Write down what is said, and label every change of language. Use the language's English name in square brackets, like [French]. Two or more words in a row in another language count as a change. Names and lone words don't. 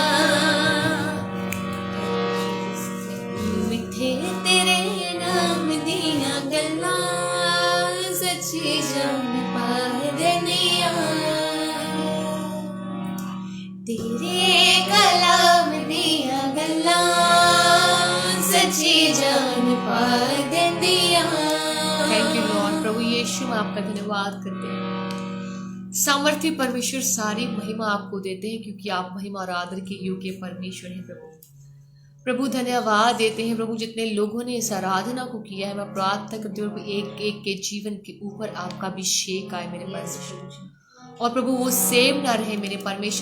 [Punjabi] ਮਿੱਠੇ ਤੇਰੇ ਨਾਮ ਦੀਆਂ ਗੱਲਾਂ ਸੱਚੀ ਜਾਨ ਪਾ ਦਿੰਦੀਆਂ ਤੇਰੇ ਕਲਾਮ ਦੀਆਂ ਗੱਲਾਂ ਸੱਚੀ ਜਾਨ ਪਾ ਦਿੰਦੀਆਂ। [English] Thank you Lord. [Hindi] प्रभु यीशु हम आपका धन्यवाद करते हैं। सामर्थ्य परमेश्वर सारी महिमा आपको देते हैं क्योंकि आप महिमा और आदर के योग्य परमेश्वर हैं प्रभु। प्रभु धन्यवाद देते हैं प्रभु जितने लोगों ने इस आराधना को किया है। मैं प्रार्थना करती हूँ प्रभु एक एक के जीवन के ऊपर आपका अभिषेक आए मेरे परमेश्वर और प्रभु वो सेम ना रहे मेरे परमेश्वर।